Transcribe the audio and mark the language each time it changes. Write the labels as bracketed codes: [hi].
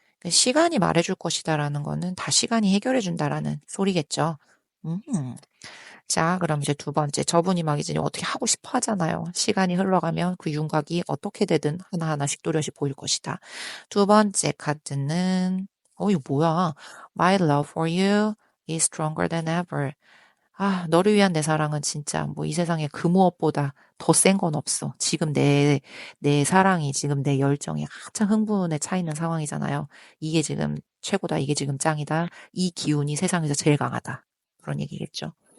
[ko] 시간이 말해줄 것이다라는 거는 다 시간이 해결해준다라는 소리겠죠. 음. 자, 그럼 이제 두 번째. 저분이 막 이제 어떻게 하고 싶어 하잖아요. 시간이 흘러가면 그 윤곽이 어떻게 되든 하나하나씩 또렷이 보일 것이다. 두 번째 카드는, 이거 뭐야. [en] My love for you is stronger than ever. [ko] 너를 위한 내 사랑은 진짜 뭐 이 세상에 그 무엇보다 더 센 건 없어. 지금 내 사랑이, 지금 내 열정이 한창 흥분에 차 있는 상황이잖아요. 이게 지금 최고다. 이게 지금 짱이다. 이 기운이 세상에서 제일 강하다. 그런 얘기겠죠.